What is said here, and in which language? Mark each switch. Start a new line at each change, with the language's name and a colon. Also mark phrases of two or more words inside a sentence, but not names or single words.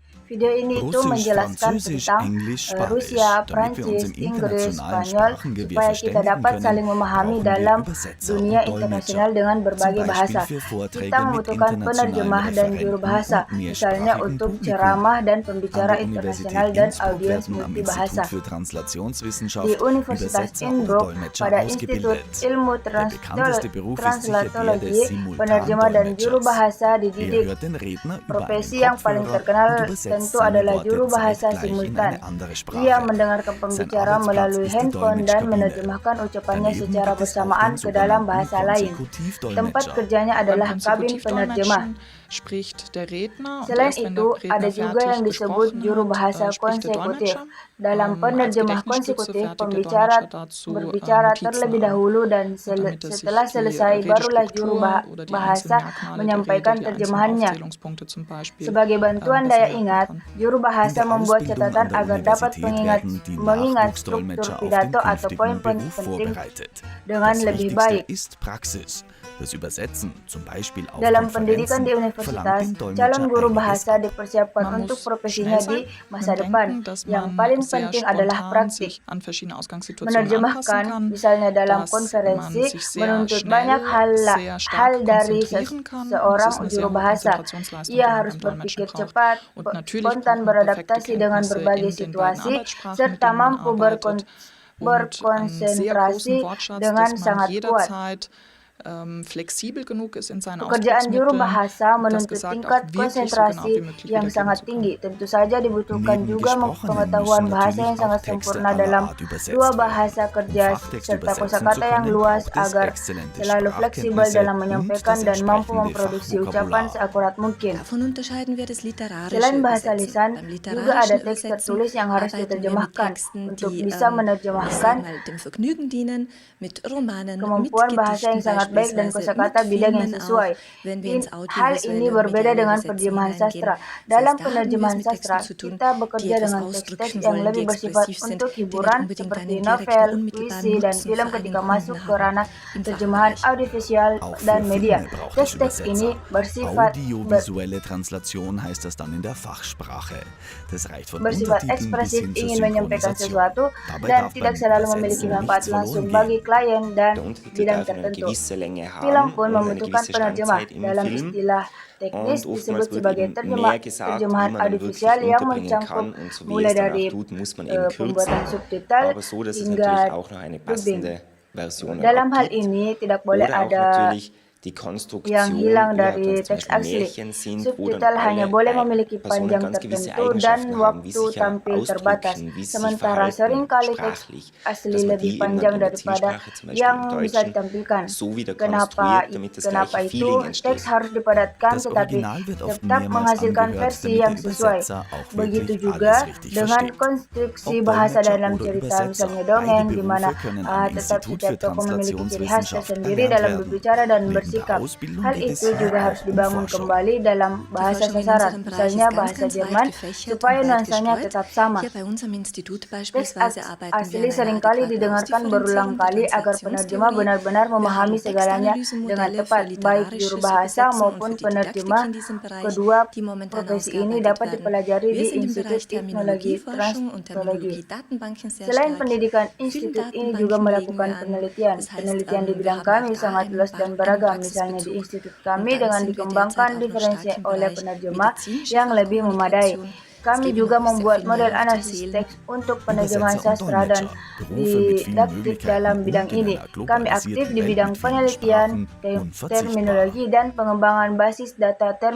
Indonesian: Video ini itu
German: Russisch,
Indonesian: menjelaskan
German: Französisch,
Indonesian: tentang
German: Englisch, Spanisch,
Indonesian: Rusia,
German: damit wir uns
Indonesian: Prancis,
German: in
Indonesian: Inggris,
German: internationalen
Indonesian: Spanyol,
German: Sprachengewirr
Indonesian: supaya kita
German: verständigen
Indonesian: dapat
German: können,
Indonesian: saling memahami
German: brauchen wir
Indonesian: dalam
German: Übersetzer
Indonesian: dunia
German: und Dolmetscher,
Indonesian: internasional dengan
German: zum
Indonesian: berbagai
German: Beispiel
Indonesian: bahasa.
German: für
Indonesian: Kita
German: Vorträge mit
Indonesian: membutuhkan
German: internationalen
Indonesian: penerjemah dan juru
German: Referenten
Indonesian: bahasa,
German: und
Indonesian: misalnya
German: mehrsprachigem
Indonesian: untuk
German: Publikum.
Indonesian: ceramah dan
German: An
Indonesian: pembicara
German: der
Indonesian: internasional
German: Universität
Indonesian: dan
German: Innsbruck
Indonesian: audiens
German: werden am Institut
Indonesian: multibahasa.
German: für
Indonesian: Di
German: Translationswissenschaft
Indonesian: Universitas
German: Übersetzer und
Indonesian: Innsbruck,
German: Dolmetscher
Indonesian: pada Institut
German: ausgebildet.
Indonesian: Ilmu
German: Der bekannteste Beruf ist sicher der des
Indonesian: Translatologi, penerjemah dan juru
German: Simultandolmetschers.
Indonesian: bahasa
German: Er
Indonesian: dididik.
German: hört den Redner über einen
Indonesian: Profesi yang paling
German: Kopfhörer und
Indonesian: terkenal
German: übersetzt
Indonesian: tentu
German: seine
Indonesian: adalah
German: Worte
Indonesian: juru bahasa
German: zeitgleich in
Indonesian: simultan.
German: eine andere
Indonesian: Ia
German: Sprache.
Indonesian: mendengarkan
German: Sein
Indonesian: pembicara
German: Arbeitsplatz
Indonesian: melalui
German: ist die
Indonesian: handphone dan
German: Dolmetschkabine.
Indonesian: menerjemahkan ucapannya
German: Daneben
Indonesian: secara
German: gibt es auch
Indonesian: bersamaan
German: den
Indonesian: ke dalam
German: sogenannten
Indonesian: bahasa lain. Tempat
German: Konsekutivdolmetscher.
Indonesian: kerjanya
German: Beim
Indonesian: adalah kabin penerjemah.
German: Konsekutivodolmetschen spricht der Redner und
Indonesian: Selain
German: erst wenn
Indonesian: itu,
German: der
Indonesian: ada
German: Redner
Indonesian: juga yang
German: fertig
Indonesian: disebut
German: gesprochen
Indonesian: juru
German: hat,
Indonesian: bahasa
German: spricht der
Indonesian: konsekutif.
German: Dolmetscher.
Indonesian: Dalam
German: Als
Indonesian: penerjemah
German: Gedächtnisstütze
Indonesian: konsekutif,
German: fertigt der
Indonesian: pembicara
German: Dolmetscher dazu
Indonesian: berbicara
German: Notizen
Indonesian: terlebih
German: an.
Indonesian: dahulu dan
German: Und damit er sich
Indonesian: setelah
German: die
Indonesian: selesai barulah juru
German: Redestruktur oder die einzelnen
Indonesian: bahasa
German: Merkmale der Rede,
Indonesian: menyampaikan
German: die einzelnen
Indonesian: terjemahannya.
German: Aufzählungspunkte zum Beispiel
Indonesian: Sebagai bantuan
German: besser
Indonesian: daya
German: merken
Indonesian: ingat,
German: kann.
Indonesian: juru
German: In
Indonesian: bahasa
German: der
Indonesian: membuat
German: Ausbildung
Indonesian: catatan
German: an der
Indonesian: agar dapat
German: Universität werden die
Indonesian: mengingat struktur
German: Nachwuchsdolmetscher auf den
Indonesian: pidato atau
German: künftigen
Indonesian: poin
German: Beruf
Indonesian: penting
German: vorbereitet.
Indonesian: dengan
German: Das
Indonesian: lebih
German: Wichtigste
Indonesian: baik.
German: ist Praxis. Das Übersetzen, zum Beispiel auf
Indonesian: Dalam pendidikan di
German: Konferenzen, verlangt
Indonesian: universitas,
German: dem
Indonesian: calon
German: Dolmetscher
Indonesian: guru
German: einiges
Indonesian: bahasa
German: ab.
Indonesian: dipersiapkan
German: Man
Indonesian: untuk
German: muss
Indonesian: profesinya
German: schnell
Indonesian: di
German: sein
Indonesian: masa
German: und
Indonesian: depan.
German: denken, dass
Indonesian: Yang
German: man
Indonesian: paling
German: sehr
Indonesian: penting adalah
German: spontan
Indonesian: praktik.
German: sich an verschiedene Ausgangssituationen anpassen
Indonesian: Menerjemahkan,
German: kann,
Indonesian: misalnya dalam
German: dass
Indonesian: konferensi,
German: man sich sehr
Indonesian: menuntut
German: schnell,
Indonesian: banyak
German: sehr
Indonesian: hal
German: stark
Indonesian: dari
German: konzentrieren kann. Das
Indonesian: seorang
German: ist eine
Indonesian: juru
German: sehr hohe
Indonesian: bahasa.
German: Konzentrationsleistung,
Indonesian: Ia
German: die man
Indonesian: harus
German: beim Dolmetschen
Indonesian: berpikir
German: braucht.
Indonesian: cepat,
German: Und natürlich
Indonesian: spontan
German: braucht man perfekte
Indonesian: beradaptasi dengan
German: Kenntnisse
Indonesian: berbagai
German: in den beiden
Indonesian: situasi,
German: Arbeitssprachen, mit
Indonesian: serta
German: denen man
Indonesian: mampu
German: arbeitet, und einen sehr großen
Indonesian: berkonsentrasi
German: Wortschatz,
Indonesian: dengan
German: dass man
Indonesian: sangat kuat.
German: jederzeit flexibel genug ist in seinen
Indonesian: Pekerjaan juru
German: Ausdrucksmitteln,
Indonesian: bahasa
German: das
Indonesian: menuntut
German: gesagt auch
Indonesian: tingkat
German: wirklich so genau
Indonesian: konsentrasi
German: wie möglich
Indonesian: yang sangat
German: wiedergeben zu können.
Indonesian: tinggi. Tentu saja dibutuhkan
German: Neben
Indonesian: juga
German: gesprochenen
Indonesian: pengetahuan
German: müssen
Indonesian: bahasa
German: natürlich
Indonesian: yang sangat
German: auch Texte
Indonesian: sempurna
German: aller
Indonesian: dalam
German: Art übersetzt
Indonesian: dua
German: werden.
Indonesian: bahasa kerja
German: Fachtext
Indonesian: serta
German: übersetzen zu
Indonesian: kosakata yang
German: können,
Indonesian: luas
German: braucht es
Indonesian: agar
German: exzellente
Indonesian: selalu fleksibel
German: Sprachkenntnisse
Indonesian: dalam
German: und
Indonesian: menyampaikan
German: das
Indonesian: dan mampu
German: entsprechende
Indonesian: memproduksi ucapan
German: Fachvokabular.
Indonesian: seakurat mungkin.
German: Davon unterscheiden wir das literarische
Indonesian: Selain bahasa
German: Übersetzen.
Indonesian: lisan,
German: Beim
Indonesian: juga
German: literarischen
Indonesian: ada teks
German: Übersetzen
Indonesian: tertulis yang harus
German: arbeiten wir mit
Indonesian: diterjemahkan.
German: Texten,
Indonesian: Untuk
German: die
Indonesian: bisa
German: ich
Indonesian: menerjemahkan,
German: sag mal, dem Vergnügen dienen, mit Romanen, mit
Indonesian: kemampuan bahasa yang
German: Gedichten
Indonesian: sangat baik dan
German: beispielsweise,
Indonesian: kosakata
German: mit
Indonesian: bidang yang
German: Filmen auch,
Indonesian: sesuai.
German: wenn wir ins
Indonesian: Hal ini
German: audiovisuelle und
Indonesian: berbeda
German: mediale
Indonesian: dengan
German: Übersetzen
Indonesian: penerjemahan
German: hineingehen.
Indonesian: sastra.
German: Selbst
Indonesian: Dalam
German: da haben wir es
Indonesian: penerjemahan
German: mit
Indonesian: sastra,
German: Texten zu tun,
Indonesian: kita
German: die
Indonesian: bekerja
German: etwas
Indonesian: dengan teks-teks
German: ausdrücken
Indonesian: yang
German: wollen, die
Indonesian: lebih bersifat
German: expressiv sind,
Indonesian: untuk
German: die nicht
Indonesian: hiburan
German: unbedingt
Indonesian: seperti
German: einen
Indonesian: novel,
German: direkten, unmittelbaren
Indonesian: puisi, dan
German: Nutzen
Indonesian: film
German: für
Indonesian: ketika
German: einen
Indonesian: masuk
German: Kunden
Indonesian: ke ranah
German: haben im
Indonesian: terjemahan
German: Fachbereich.
Indonesian: audiovisual
German: Auch
Indonesian: dan
German: für
Indonesian: media.
German: Filme braucht es
Indonesian: Teks-teks ini
German: Übersetzer.
Indonesian: bersifat
German: Audiovisuelle Translation heißt das dann in der Fachsprache. Das reicht von
Indonesian: bersifat
German: Untertiteln bis
Indonesian: ekspresif
German: hin zur
Indonesian: ingin menyampaikan
German: Synchronisation.
Indonesian: sesuatu
German: Dabei
Indonesian: dan
German: darf
Indonesian: tidak
German: beim
Indonesian: selalu memiliki
German: Übersetzen
Indonesian: manfaat
German: nichts
Indonesian: langsung
German: verloren
Indonesian: bagi
German: gehen.
Indonesian: klien dan
German: Der Untertitel
Indonesian: bidang
German: darf eine
Indonesian: tertentu.
German: gewisse Länge
Indonesian: Film
German: haben
Indonesian: pun
German: und eine
Indonesian: membutuhkan
German: gewisse
Indonesian: penerjemah.
German: Standzeit im
Indonesian: Dalam
German: Film.
Indonesian: istilah teknis
German: Und
Indonesian: disebut
German: oftmals wird
Indonesian: sebagai
German: eben mehr gesagt, wie
Indonesian: terjemahan
German: man dann wirklich
Indonesian: audiovisual yang
German: unterbringen
Indonesian: mencangkup
German: kann. Und so wie
Indonesian: mulai
German: es dann
Indonesian: dari
German: auch tut, muss man eben kürzen.
Indonesian: pembuatan subtitel
German: Aber so, dass es
Indonesian: hingga
German: natürlich auch noch eine
Indonesian: dubbing.
German: passende Version dann
Indonesian: Dalam hal
German: abgibt.
Indonesian: ini tidak boleh
German: Oder auch
Indonesian: ada
German: natürlich die
Indonesian: yang
German: Konstruktion,
Indonesian: hilang
German: ja,
Indonesian: dari
German: dass zum
Indonesian: teks
German: Beispiel
Indonesian: asli.
German: Märchen sind, wo dann
Indonesian: Subtitel hanya
German: alle
Indonesian: boleh memiliki
German: Personen
Indonesian: panjang
German: ganz gewisse
Indonesian: tertentu dan
German: Eigenschaften haben, wie
Indonesian: waktu
German: sich ja
Indonesian: tampil terbatas.
German: ausdrücken, wie sie sich
Indonesian: Sementara
German: verhalten,
Indonesian: seringkali teks
German: sprachlich,
Indonesian: asli
German: dass man
Indonesian: lebih
German: die eben dann
Indonesian: panjang
German: in der
Indonesian: daripada
German: Zielsprache, zum Beispiel
Indonesian: yang
German: im
Indonesian: bisa
German: Deutschen,
Indonesian: ditampilkan.
German: so wieder
Indonesian: Kenapa
German: konstruiert, damit das
Indonesian: kenapa
German: gleiche
Indonesian: itu
German: Feeling entsteht.
Indonesian: teks harus dipadatkan
German: Das
Indonesian: tetapi
German: Original wird oft
Indonesian: tetap
German: mehrmals
Indonesian: menghasilkan
German: angehört,
Indonesian: versi
German: damit
Indonesian: yang
German: der
Indonesian: sesuai.
German: Übersetzer auch
Indonesian: Begitu
German: wirklich
Indonesian: juga
German: alles richtig
Indonesian: dengan
German: versteht.
Indonesian: konstruksi
German: Ob
Indonesian: bahasa
German: Dolmetscher
Indonesian: dalam
German: oder
Indonesian: cerita,
German: Übersetzer,
Indonesian: misalnya
German: beide
Indonesian: dongeng, di mana
German: Berufe können am
Indonesian: tetap
German: Institut
Indonesian: setiap
German: für
Indonesian: tokoh memiliki ciri khas
German: Translationswissenschaft
Indonesian: tersendiri
German: erlernt
Indonesian: dalam
German: werden.
Indonesian: berbicara dan
German: Neben der
Indonesian: bersikap.
German: Ausbildung
Indonesian: Hal
German: geht es
Indonesian: itu
German: hier
Indonesian: juga
German: auch
Indonesian: harus
German: um
Indonesian: dibangun
German: Forschung.
Indonesian: kembali dalam
German: Die
Indonesian: bahasa
German: Forschung in
Indonesian: sasaran,
German: unserem Bereich
Indonesian: misalnya
German: ist
Indonesian: bahasa
German: ganz weit
Indonesian: Jerman,
German: gefächert
Indonesian: supaya
German: und breit
Indonesian: nuansanya
German: gestreut.
Indonesian: tetap sama.
German: Hier bei uns am Institut
Indonesian: Teks
German: beispielsweise arbeiten wir
Indonesian: asli
German: an einer
Indonesian: seringkali
German: adäquaten
Indonesian: didengarkan berulang
German: Ausdifferenzierung der
Indonesian: kali agar penerjemah
German: Translationstheorie.
Indonesian: benar-benar
German: Wir haben
Indonesian: memahami segalanya dengan
German: Textanalysemodelle
Indonesian: tepat,
German: für
Indonesian: baik juru
German: literarisches
Indonesian: bahasa
German: Übersetzen und
Indonesian: maupun
German: für die Didaktik
Indonesian: penerjemah.
German: in diesem Bereich,
Indonesian: Kedua
German: die momentan
Indonesian: profesi ini
German: ausgearbeitet
Indonesian: dapat
German: werden.
Indonesian: dipelajari
German: Wir
Indonesian: di
German: sind im
Indonesian: Institut
German: Bereich
Indonesian: Teknologi
German: Terminologieforschung und
Indonesian: Translologi.
German: Terminologie-Datenbanken sehr
Indonesian: Selain
German: stark.
Indonesian: pendidikan,
German: Vielen
Indonesian: institut ini juga
German: Datenbanken legen
Indonesian: melakukan
German: wir an.
Indonesian: penelitian.
German: Das heißt,
Indonesian: Penelitian di
German: wir
Indonesian: bidang
German: haben auch
Indonesian: kami
German: da
Indonesian: sangat
German: einen,
Indonesian: luas dan
German: einen
Indonesian: beragam, misalnya di
German: Praxisbezug.
Indonesian: institut
German: Und
Indonesian: kami
German: dann
Indonesian: dengan
German: sind wir
Indonesian: dikembangkan
German: derzeit auch noch
Indonesian: diferensi
German: stark im
Indonesian: oleh
German: Bereich
Indonesian: penerjemah
German: medizinische
Indonesian: yang lebih memadai.
German: Fachkommunikation. Es
Indonesian: Kami
German: gäbe
Indonesian: juga
German: noch sehr
Indonesian: membuat
German: viel
Indonesian: model
German: mehr
Indonesian: analisis
German: aufzuzählen.
Indonesian: teks untuk penerjemahan
German: Übersetzer und
Indonesian: sastra dan
German: Dolmetscher, Berufe mit vielen
Indonesian: didaktik
German: Möglichkeiten
Indonesian: dalam bidang
German: und in
Indonesian: ini.
German: einer
Indonesian: Kami aktif
German: globalisierten
Indonesian: di
German: Welt
Indonesian: bidang
German: mit vielen
Indonesian: penelitian,
German: Sprachen unverzichtbar.
Indonesian: terminologi, dan pengembangan basis data